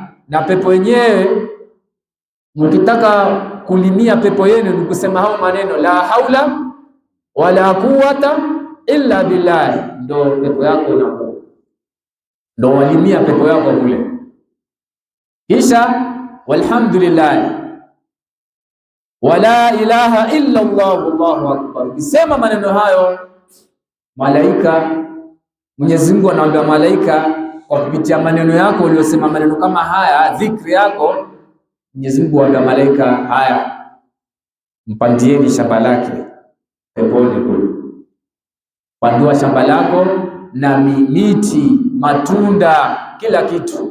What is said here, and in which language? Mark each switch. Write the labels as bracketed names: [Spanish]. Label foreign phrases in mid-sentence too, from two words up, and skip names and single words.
[Swahili] Na pepo yenyewe mkitaka kulimia pepo yenu ni kusema hao maneno [Arabic] لا حول ولا قوة إلا بالله, [Swahili] ndo pepo yako inakuwa, ndo walimia pepo yako kule. [Arabic] Kisha والحمد لله ولا إله إلا الله والله أكبر, [Swahili] kisema maneno hayo, malaika, Mwenyezi Mungu anaambia malaika kwa kupitia maneno yako uliyosema maneno kama haya, dhikri yako, Mwenyezi Mungu anaambia malaika, haya mpandieni shamba lake peponi kule, pandua shamba lako na miti, matunda, kila kitu.